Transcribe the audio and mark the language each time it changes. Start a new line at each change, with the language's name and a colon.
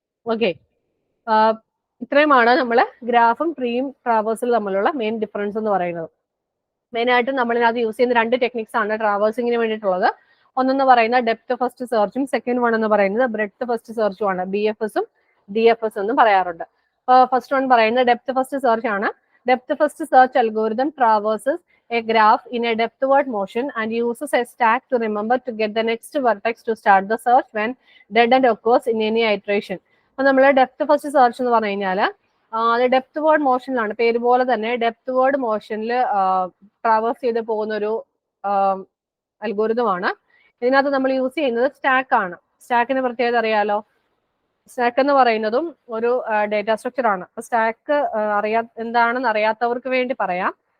Malayalam: Okay, ഇത്രയുമാണ് നമ്മൾ ഗ്രാഫും ട്രീയും ട്രാവേഴ്സിൽ തമ്മിലുള്ള മെയിൻ ഡിഫറൻസ് എന്ന് പറയുന്നത്. മെയിൻ ആയിട്ട് നമ്മളിനകത്ത് യൂസ് ചെയ്യുന്ന 2 ടെക്നിക്സ് ആണ് ട്രാവേഴ്സിങ്ങിന് വേണ്ടിയിട്ടുള്ളത്. ഒന്നെന്ന് പറയുന്നത് ഡെപ്ത് ഫസ്റ്റ് സെർച്ചും സെക്കൻഡ് വൺ എന്ന് പറയുന്നത് ബ്രെഡ്ത്ത് ഫസ്റ്റ് സെർച്ചും ആണ്. BFS ഉം DFS എന്നും പറയാറുണ്ട്. ഫസ്റ്റ് വൺ പറയുന്നത് ഡെപ്ത് ഫസ്റ്റ് സെർച്ച് ആണ്.
English: Depth first search algorithm traverses a graph in a depthward motion and uses a stack to remember to get the next vertex to start the search when dead end occurs in any iteration.
Malayalam: അപ്പൊ നമ്മൾ depth first search എന്ന് പറഞ്ഞു കഴിഞ്ഞാൽ അത് depth word മോഷനിലാണ്, പേര് പോലെ തന്നെ depth word മോഷനിൽ traverse ചെയ്ത് പോകുന്ന ഒരു അൽഗോരിതമാണ്. ഇതിനകത്ത് നമ്മൾ യൂസ് ചെയ്യുന്നത് സ്റ്റാക്ക് ആണ്. സ്റ്റാക്കിന്റെ പ്രത്യേകത അറിയാലോ. സ്റ്റാക്ക് എന്ന് പറയുന്നതും ഒരു ഡേറ്റ സ്ട്രക്ചർ ആണ്. അപ്പൊ സ്റ്റാക്ക് എന്താണെന്ന് അറിയാത്തവർക്ക് വേണ്ടി പറയാം.